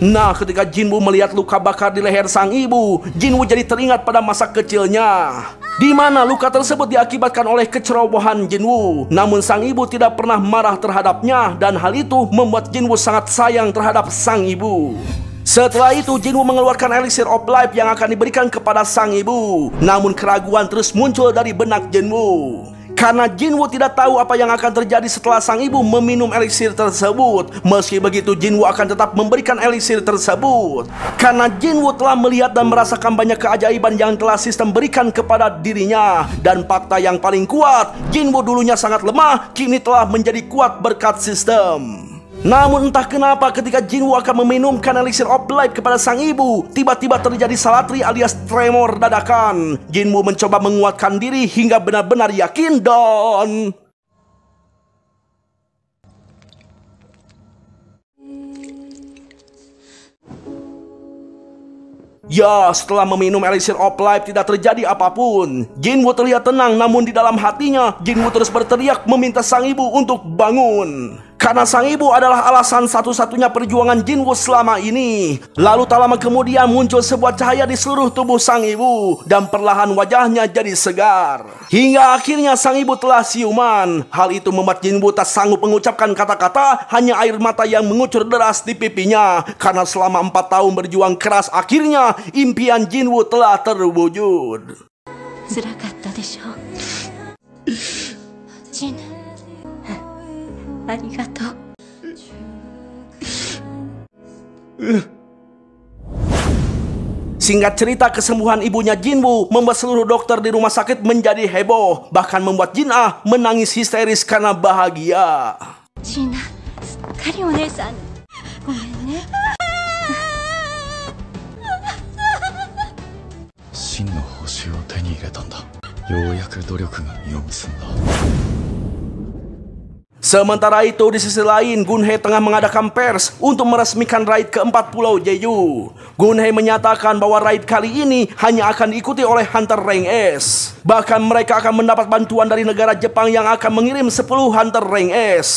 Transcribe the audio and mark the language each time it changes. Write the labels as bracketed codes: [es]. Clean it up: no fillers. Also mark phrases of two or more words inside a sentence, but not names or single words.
[id] Nah, ketika Jinwoo melihat luka bakar di leher sang ibu, Jinwoo jadi teringat pada masa kecilnya, di mana luka tersebut diakibatkan oleh kecerobohan Jinwoo. Namun sang ibu tidak pernah marah terhadapnya, dan hal itu membuat Jinwoo sangat sayang terhadap sang ibu. Setelah itu Jinwoo mengeluarkan [en] elixir of life [id] yang akan diberikan kepada sang ibu. Namun keraguan terus muncul dari benak Jinwoo, karena Jinwoo tidak tahu apa yang akan terjadi setelah sang ibu meminum elixir tersebut. Meski begitu Jinwoo akan tetap memberikan elixir tersebut, karena Jinwoo telah melihat dan merasakan banyak keajaiban yang telah sistem berikan kepada dirinya. Dan fakta yang paling kuat, Jinwoo dulunya sangat lemah, kini telah menjadi kuat berkat sistem. Namun entah kenapa ketika Jinwoo akan meminumkan [en] elixir of life [id] kepada sang ibu, tiba-tiba terjadi salatri alias tremor dadakan. Jinwoo mencoba menguatkan diri hingga benar-benar yakin dan... Ya, setelah meminum [en] elixir of life [id] tidak terjadi apapun. Jinwoo terlihat tenang, namun di dalam hatinya Jinwoo terus berteriak meminta sang ibu untuk bangun. Karena sang ibu adalah alasan satu-satunya perjuangan Jinwoo selama ini. Lalu tak lama kemudian muncul sebuah cahaya di seluruh tubuh sang ibu, dan perlahan wajahnya jadi segar. Hingga akhirnya sang ibu telah siuman. Hal itu membuat Jinwoo tak sanggup mengucapkan kata-kata, hanya air mata yang mengucur deras di pipinya. Karena selama 4 tahun berjuang keras, akhirnya impian Jinwoo telah terwujud. [ja] Jin, ありがとう。 [id] Singkat cerita, kesembuhan ibunya Jinwoo membuat seluruh dokter di rumah sakit menjadi heboh. Bahkan membuat Jin-ah menangis histeris karena bahagia. [ja] Jin-ah, すっかりお姉さん。ごめんね。真の報酬を手に入れたんだ。ようやく努力が実を結んだ。 [id] Sementara itu di sisi lain, Gunhei tengah mengadakan pers untuk meresmikan raid keempat Pulau Jeju. Gunhei menyatakan bahwa raid kali ini hanya akan diikuti oleh [en] hunter rank S. [id] Bahkan mereka akan mendapat bantuan dari negara Jepang yang akan mengirim 10 [en] hunter rank S.